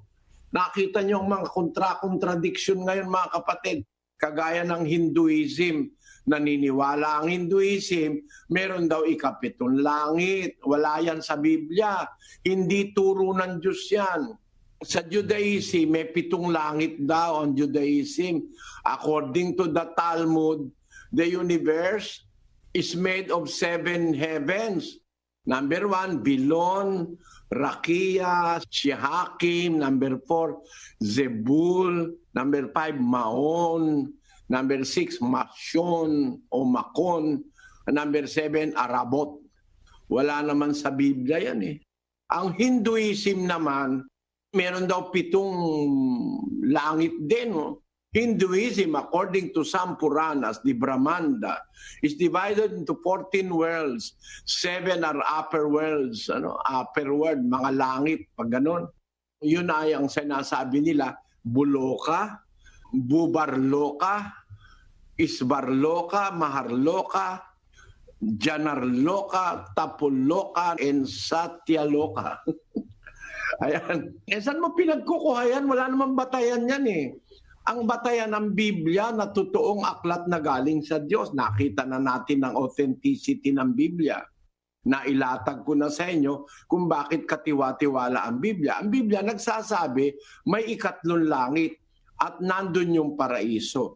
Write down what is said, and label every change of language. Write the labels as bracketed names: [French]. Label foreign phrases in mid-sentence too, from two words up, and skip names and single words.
[Filipino] Nakita niyo ang mga contradiction ngayon, mga kapatid. Kagaya ng Hinduism. Naniniwala ang Hinduism, meron daw 7 langit. Wala yan sa Biblia. Hindi turo ng Diyos yan. Sa Judaism, may 7 langit daw ang Judaism. [English] According to the Talmud, the universe is made of 7 heavens. Number 1, Bilon, Rakia, Shehakim. Number 4, Zebul. Number 5, Maon. Number 6, Masyon o Makon. Number 7, Arabot. [Filipino] Wala naman sa Biblia yan eh. Ang Hinduism naman, meron daw 7 langit din. Oh. [English] Hinduism, according to some Puranas, the Brahmanda, is divided into 14 worlds. 7 are upper worlds, upper world, [Filipino] mga langit, pag ganun. Yun ay ang sinasabi nila, Buloka, Bubarloka, Isbarloka, Maharloka, Janarloka, Tapulloka, and Satyaloka. Ayan. Saan mo pinagkukuha yan? Wala namang batayan yan eh. Ang batayan ng Biblia na totoong aklat na galing sa Diyos. Nakita na natin ang authenticity ng Biblia. Nailatag ko na sa inyo kung bakit katiwa-tiwala ang Biblia. Ang Biblia nagsasabi may 3 langit at nandun yung paraiso.